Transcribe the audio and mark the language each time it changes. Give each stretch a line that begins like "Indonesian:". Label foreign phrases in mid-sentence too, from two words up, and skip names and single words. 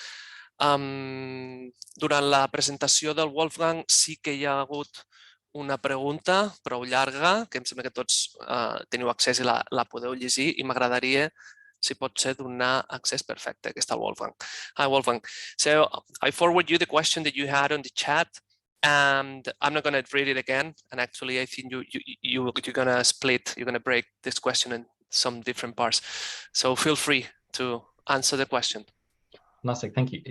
Catalan: Durant la presentació del Wolfgang sí que hi ha hagut una pregunta prou llarga, que em sembla que tots teniu accés i la podeu llegir, i m'agradaria si pot ser donar accés perfecte. Aquí està el Wolfgang. Hi, Wolfgang.
English: So I forward you the question that you had on the chat, and I'm not going to read it again. And actually, I think you're going to split, you're going to break this question in some different parts. So feel free to answer the question. Fantastic, thank you.